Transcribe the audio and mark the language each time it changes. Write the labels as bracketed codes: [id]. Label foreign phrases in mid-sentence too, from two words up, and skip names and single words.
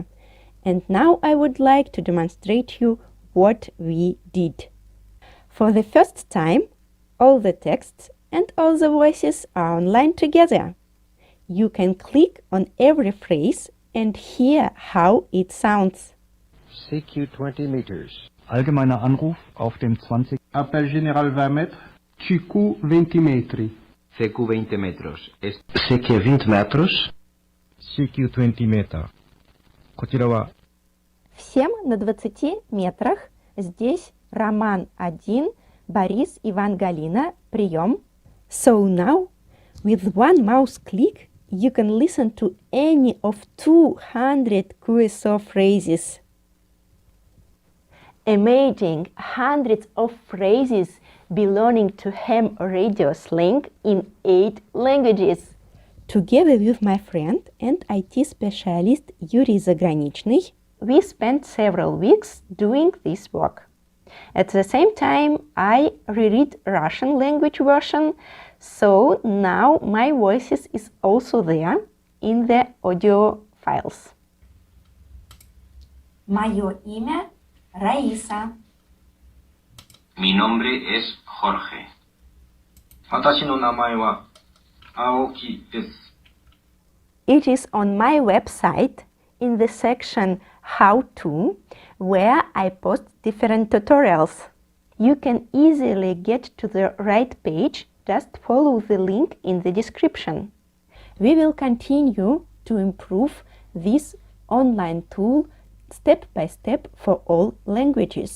[en] And now I would like to demonstrate you what we did. For the first time, all the texts and all the voices are online together. You can click on every phrase and hear how it sounds. CQ 20 meters. [de] Allgemeiner Anruf auf dem 20. [fr] Appel général 20 mètres. CQ 20 metri. [es] CQ 20 metros. CQ 20 metros. [nl] CQ 20 meter. [ja] こちらは [ru] Всем на 20 метрах. Здесь Роман 1, Борис, Иван, Галина. Прием. [en] So now, with one mouse click, you can listen to any of 200 QSO phrases. Imagine hundreds of phrases belonging to ham radio slang in 8 languages. Together with my friend and IT specialist Yuri Заграничный, we spent several weeks doing this work. At the same time, I reread Russian language version, so now my voices is also there in the audio files. [ru] Мое имя Раиса. [es] Mi nombre es Jorge. [ja] 私の名前は青木です。 [en] It is on my website in the section How To, where I post different tutorials. You can easily get to the right page, just follow the link in the description. We will continue to improve this online tool step by step for all languages.